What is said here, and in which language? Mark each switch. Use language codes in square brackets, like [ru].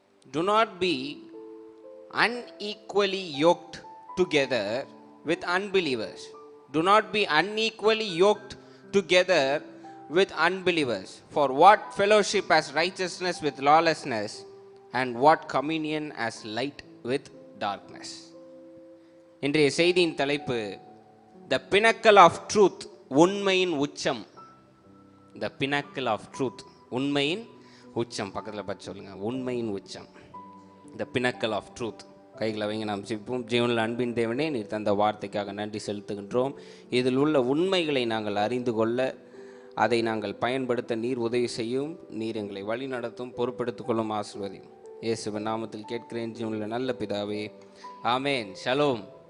[en] Do not be unequally yoked together with unbelievers. Do not be unequally yoked together with unbelievers. For what fellowship has righteousness with lawlessness, and what communion has light with darkness? [ta] இன்றைய செய்தியின் தலைப்பு The Pinnacle of Truth, உண்மையின் உச்சம். [en] The Pinnacle of Truth, [ta] உண்மையின் உச்சம். பக்கத்தில் பார்த்து சொல்லுங்க, உண்மையின் உச்சம். The Pinnacle of Truth. கைகளை வைங்க, நாம் சிப்போம். ஜீவனில் அன்பின் தேவனே, நீர் தந்த வார்த்தைக்காக நன்றி செலுத்துகின்றோம். இதில் உள்ள உண்மைகளை நாங்கள் அறிந்து கொள்ள, அதை நாங்கள் பயன்படுத்த நீர் உதவி செய்யும். நீர் எங்களை வழி நடத்தும், பொறுப்பெடுத்துக் கொள்ளும், ஆசீர்வதியும். இயேசுவின் நாமத்தில் கேட்கிறேன் ஜீவனில் நல்ல பிதாவே, ஆமேன். ஷலோம்.